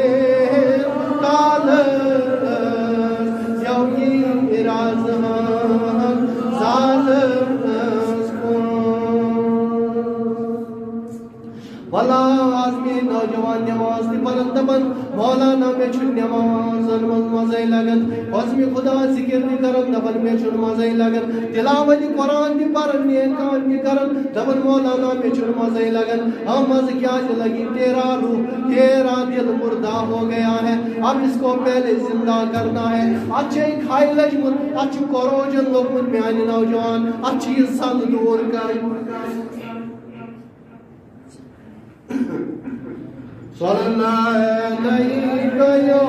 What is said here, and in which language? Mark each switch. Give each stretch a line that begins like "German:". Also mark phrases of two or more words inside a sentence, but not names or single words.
Kashmiri: نوجوان نماز تہِ پرن دپان مولانا مےٚ چھُ نمازن منٛز مزے لگان عظمِ خدا ذِکر تہِ کران دپان مےٚ چھُنہٕ مزے لگان تلاوت قرآن تہِ پران نیک کام تہِ کران دپان مولانا مےٚ چھُنہٕ مزے لگان ہم مزٕ کیٛازِ لگی
Urdu: تیرا روح تیرا دل مردہ ہو گیا ہے اب اس کو پہلے زندہ کرنا ہے
Kashmiri: اتھ چھے کھاے لجمُت اتھ چھُ کوروجن لوگمُت میانہِ نوجوان اتھ چھِ یہِ سنگ دوٗر کرٕنۍ
Arabic: صلی اللہ علیہ